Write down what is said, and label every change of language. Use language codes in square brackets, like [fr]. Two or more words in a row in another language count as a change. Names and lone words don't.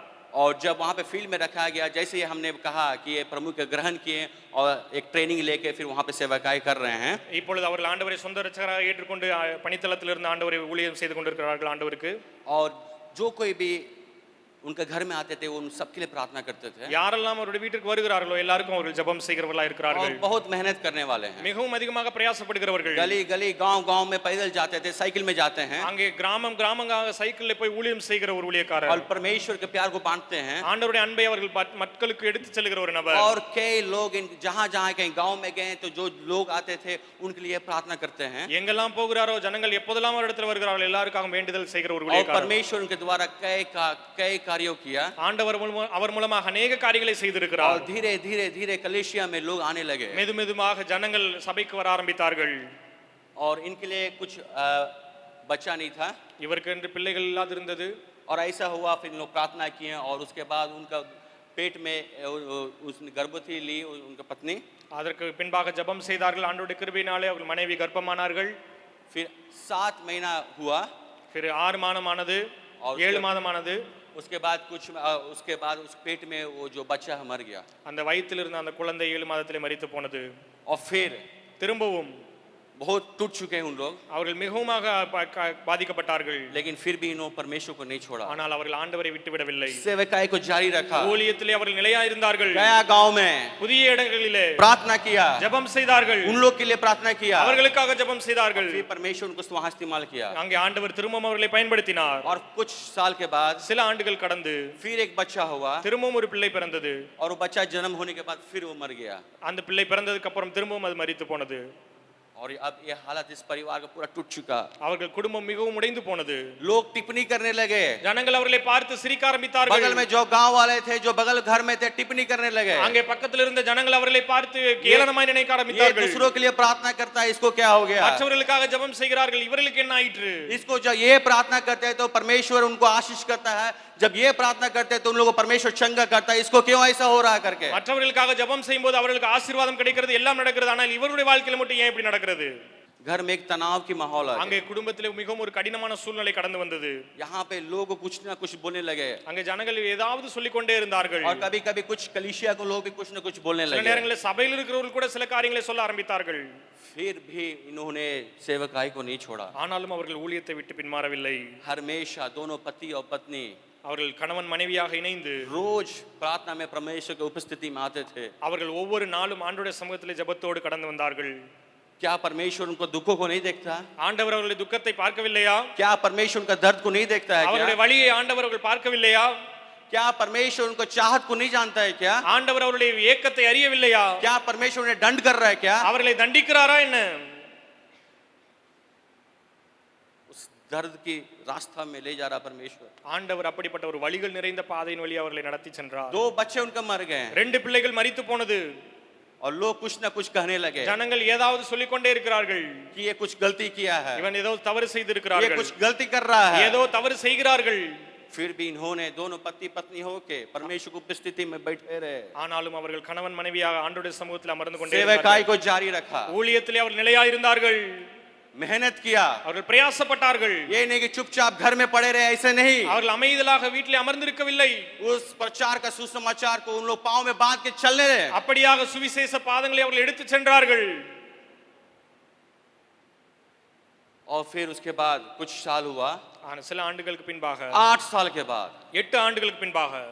[hi] और जब वहाँ पे फील्ड में रखा गया, जैसे ही हमने कहा कि ये प्रभु के ग्रहण किए और एक ट्रेनिंग लेके फिर वहाँ पे सेवकाई कर रहे हैं। [ta] இப்பொழுது அவர்கள் ஆண்டவரை சொந்த ரட்சகராக ஏற்றுக்கொண்டு பணித்தளத்திலிருந்து ஆண்டவரை ஊழியம் செய்து கொண்டிருக்கிறார்கள் ஆண்டவருக்கு. [hi] और जो कोई भी उनके घर में आते थे वो उन सबके लिए प्रार्थना करते थे। [ta] யாரெல்லாம் அவருடைய வீட்டுக்கு வருகிறார்களோ எல்லாருக்கும் அவர்கள் ஜெபம் செய்கிறவர்களா இருக்கிறார்கள். [hi] और बहुत मेहनत करने वाले हैं, [ta] மிகவும் அதிகமாக பிரயாசப்படுகிறவர்கள். [hi] गली गली गांव गांव में पैदल जाते थे, साइकिल में जाते हैं। [ta] அங்கே கிராமங்களாக சைக்கிள்ல போய் ஊழியம் செய்கிற ஒரு ஊழியக்காரர். [hi] और परमेश्वर के प्यार को बांटते हैं। [ta] ஆண்டவருடைய அன்பை அவர்கள் மக்களுக்கு எடுத்து செல்கிற ஒரு நபர். [hi] और कई लोग जहाँ जहाँ कहीं गांव में गए तो जो लोग आते थे उनके लिए प्रार्थना करते हैं। [ta] எங்கெல்லாம் போகிறாரோ ஜனங்கள் எப்போதெல்லாம் அவரிடத்தில் வருகிறார்கள் எல்லாருக்காகவும் வேண்டுதல் செய்கிற ஒரு [hi] और [ta] ஊழியக்காரர். [hi] परमेश्वर उनके द्वारा कई कार्यों किया। [ta] ஆண்டவர் அவர் மூலமாக अनेक காரியங்களை செய்திருக்கிறார். [hi] और धीरे धीरे धीरे कलीसिया में लोग आने लगे। [ta] மெதுமெதுமாக ஜனங்கள் சபைக்கு வர ஆரம்பித்தார்கள். [hi] और इनके लिए कुछ बच्चा नहीं था, [ta] இவருக்கு என்று பிள்ளைகள் இல்லாது இருந்தது. [hi] और ऐसा हुआ फिर लोग प्रार्थना किए और उसके बाद उनका पेट में उसने गर्भवती ली उनका पत्नी। [ta] அதற்கு பின்பாக ஜெபம் செய்தார்கள். ஆண்டவருடைய கிருபையினாலே அவர்கள் மனைவி கர்ப்பமானார்கள். [hi] फिर 7 महीना हुआ, [ta] फिर 6 மாதமானது, 7 மாதமானது. [hi] उसके बाद उस पेट में वो जो बच्चा मर गया। [ta] அந்த வயிற்றில் இருந்த அந்த குழந்தை 7 மாதத்திலே மரித்து போனது. [hi] और फिर [ta] திரும்பவும் [hi] बहुत टूट चुके हैं उन लोग, [ta] அவர்கள் மிகவும் பாதிக்கப்பட்டார்கள். [hi] लेकिन फिर भी इन्होंने परमेश्वर को नहीं छोड़ा, [ta] ஆனால் அவர்கள் ஆண்டவரை விட்டு விடவில்லை. [hi] सेवकाई को जारी रखा। [ta] ஊழியத்திலே அவர்கள் நிலையா இருந்தார்கள். [hi] गया गांव में [ta] புதிய இடங்களிலே [hi] प्रार्थना किया, [ta] ஜெபம் செய்தார்கள். [hi] उन लोग के लिए प्रार्थना किया, [ta] அவர்களுக்காக ஜெபம் செய்தார்கள். [hi] फिर परमेश्वर उनको वहां इस्तेमाल किया। [ta] அங்கே ஆண்டவர் திரும்பவும் அவர்களை பயன்படுத்தினார். [hi] और कुछ साल के बाद [ta] சில ஆண்டுகள் கடந்து [hi] फिर एक बच्चा हुआ, [ta] திரும்பவும் ஒரு பிள்ளை பிறந்தது. [hi] और वो बच्चा जन्म होने के बाद फिर वो मर गया। [ta] அந்த பிள்ளை பிறந்ததுக்கு அப்புறம் திரும்பவும் அது மரித்து போனது. [hi] और अब ये हालत इस परिवार का पूरा टूट चुका। [ta] அவர்கள் குடும்பம் மிகவும் உடைந்து போனது. [hi] लोग टिप्पणी करने लगे, [ta] ஜனங்கள் அவர்களை பார்த்து சிரிக்க ஆரம்பித்தார்கள். [hi] बगल में जो गांव वाले थे, जो बगल घर में थे, टिप्पणी करने लगे। [ta] அங்கே பக்கத்தில் இருந்த ஜனங்கள் அவர்களை பார்த்து கேலனமாய் நினைக்க [hi] ये [ta] ஆரம்பித்தார்கள். [hi] दूसरों के लिए प्रार्थना करता है, इसको क्या हो गया? [ta] மற்றவர்களுக்காக ஜெபம் செய்கிறார்கள், இவர்களுக்கு என்ன ஆயிற்று? [hi] इसको जब ये प्रार्थना करते हैं तो परमेश्वर उनको आशीष करता है, जब ये प्रार्थना करते हैं तो उन लोगों को परमेश्वर चंगा करता है, इसको क्यों ऐसा हो रहा है करके। [ta] மற்றவர்களுக்காக ஜெபம் செய்யும்போது அவர்களுக்கு ஆசீர்வாதம் கிடைக்கிறது, எல்லாம் நடக்கிறது. ஆனால் இவருடைய வாழ்க்கையில மட்டும் ஏன் இப்படி நடக்கிறது? [hi] घर में एक तनाव की माहौल आ [ta] அங்கே [hi] गया। [ta] குடும்பத்திலே மிகவும் ஒரு கடினமான சூழ்நிலை கடந்து வந்தது. [hi] यहाँ पे लोग कुछ ना कुछ बोलने लगे, [ta] அங்கே ஜனங்கள் ஏதாவது சொல்லிக் கொண்டே இருந்தார்கள். [hi] और कभी कभी कुछ कलीसिया को लोग भी कुछ ना कुछ बोलने [ta] சில [hi] लगे। [ta] நேரங்களில் சபையில் இருக்கிறவர்கள் கூட சில காரியங்களை சொல்ல ஆரம்பித்தார்கள். [hi] फिर भी इन्होंने सेवकाई को नहीं छोड़ा। [ta] ஆனாலும் அவர்கள் ஊழியத்தை விட்டு பின்மாறவில்லை. [hi] हमेशा दोनों पति और पत्नी [ta] அவர்கள் கணவன் மனைவியாக இணைந்து [hi] रोज प्रार्थना में परमेश्वर की उपस्थिति में आते थे। [ta] அவர்கள் ஒவ்வொரு நாளும் ஆண்டவருடைய சமூகத்திலே ஜெபத்தோடு கடந்து வந்தார்கள். [hi] क्या परमेश्वर उनको दुखों को नहीं देखता? [ta] ஆண்டவர் அவர்களுடைய துக்கத்தை பார்க்கவில்லையா? [hi] क्या परमेश्वर उनका दर्द को नहीं देखता है [ta] அவருடைய [hi] क्या? [ta] வலியை ஆண்டவர் அவர்கள் பார்க்கவில்லையா? [hi] क्या परमेश्वर उनको चाहत को नहीं जानता है क्या? [ta] ஆண்டவர் அவருடைய ஏக்கத்தை அறியவில்லையா? [hi] क्या परमेश्वर उन्हें दंड कर रहा है क्या? [ta] அவர்களை தண்டிக்கிறாரா என்ன? [hi] दर्द की रास्ता में ले जा रहा परमेश्वर। [ta] ஆண்டவர் அப்படிப்பட்ட ஒரு வழிகள் நிறைந்த பாதையின் வழி அவர்களை நடத்தி சென்றார். [hi] 2 बच्चे उनका मर गए हैं [ta] 2 பிள்ளைகள் மரித்து போனது. [hi] और लोग कुछ ना कुछ कहने लगे [ta] ஜனங்கள் ஏதாவது சொல்லிக் கொண்டே இருக்கிறார்கள். [hi] कि ये कुछ गलती किया है, [ta] இவன் ஏதோ தவறு [hi] ये [ta] செய்திருக்கிறார்கள், [hi] कुछ गलती कर रहा है। [ta] ஏதோ தவறு செய்கிறார்கள். [hi] फिर भी इन्होंने दोनों पति पत्नी होके परमेश्वर की उपस्थिति में बैठे रहे, [ta] ஆனாலும் அவர்கள் கணவன் மனைவியாக ஆண்டவருடைய சமூகத்தில் அமர்ந்து கொண்டே [hi] सेवकाई [ta] இருந்தார்கள். [hi] को जारी रखा, [ta] ஊழியத்திலே அவர்கள் நிலையாயிருந்தார்கள், [hi] मेहनत किया। [ta] அவர்கள் பிரயாசப்பட்டார்கள். [hi] ये नहीं कि चुपचाप घर में पड़े रहे, ऐसे नहीं। [ta] அவர்கள் அமைதலாக வீட்டிலே அமர்ந்திருக்கவில்லை. [hi] उस प्रचार का सुसमाचार को उन लोग पांव में बांध के चलने रहे। [ta] அப்படியாக சுவிசேஷ பாதங்களை அவர்கள் எடுத்து சென்றார்கள். [hi] और फिर उसके बाद कुछ साल हुआ, [ta] ஆனா சில ஆண்டுகளுக்கு பின்பாக [hi] 8 साल के बाद [ta] 8 ஆண்டுகளுக்கு பின்பாக